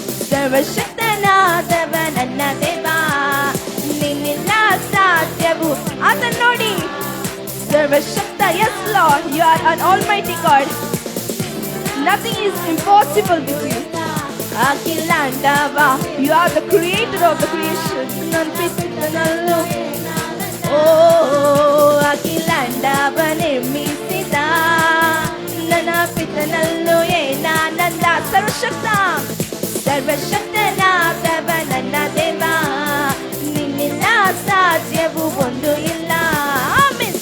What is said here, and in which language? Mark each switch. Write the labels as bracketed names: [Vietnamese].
[Kannada] ಸರ್ವಶಕ್ತನಾದವ ನನ್ನ ದೇವ, ನಿನ್ನಿಲ್ಲ ಸಾಧ್ಯವು. ಅದನ್ನು ನೋಡಿ, ಸರ್ವಶಕ್ತ. [English] Yes Lord, you are an almighty God. Nothing is impossible with you. ಅಖಿಲಾಂಡವ, you are the creator of the creation. [Kannada] ನನ್ನ ಪಿತನಲ್ಲೂ ಓ ಅಖಿಲಾಂಡವ ನಿರ್ಮಿಸಿದ ನನ್ನ ಪಿತನಲ್ಲೂ ಏನಾನಂದ. ಸರ್ವಶಕ್ತ ಸರ್ವಶಕ್ತನಾದವ ನನ್ನ ದೇವ, ನಿನ್ನಿಲ್ಲ ಸಾಧ್ಯವೂ ಒಂದು ಇಲ್ಲ. ಆಮೆನ್.